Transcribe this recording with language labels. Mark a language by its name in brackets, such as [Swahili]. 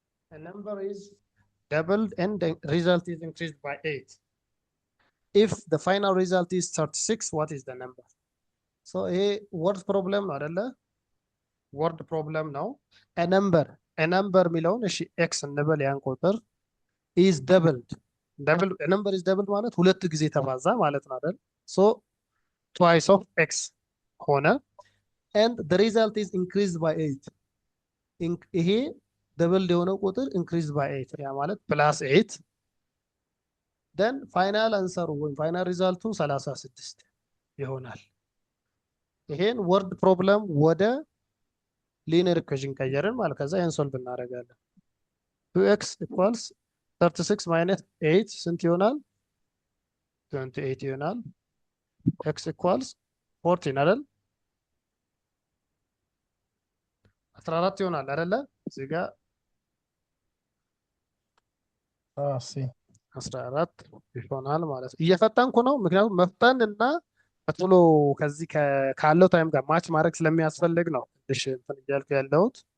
[English] A number is doubled and the result is increased by 8. If the final result is 36, what is the number? So a word problem [Amharic] አይደለ? word problem ነው። a number የሚለውን እሺ x እንበል ያን ቁጥር is doubled a number is doubled ማለት ሁለት ጊዜ ተባዛ ማለት ነው አይደል? so twice of x ሆነ [English] and the result is increased by 8 [Amharic] ይሄ doubled የሆነው ቁጥር increased by 8 ያ ማለት plus 8 then final answer ወይ final result 36 ይሆናል። ይሄን word problem ወደ linear equation ቀየርን ማለት ከዛ ይሄን ሶልቭ እናደርጋለን። 2x equals 36 minus 8 ስንት ይሆናል? 28 ይሆናል። [English] x equals 14 [Amharic] አይደል? 14 ይሆናል አይደለ? እዚህ ጋር ሲ 14 ይሆናል ማለት ነው። እየፈጠንኩ ነው፣ ምክንያቱም መፍጠን እና በቶሎ ከዚህ ካለው ታይም ጋር ማች ማድረግ ስለሚያስፈልግ ነው ትንሽ እንትን እያልኩ ያለሁት።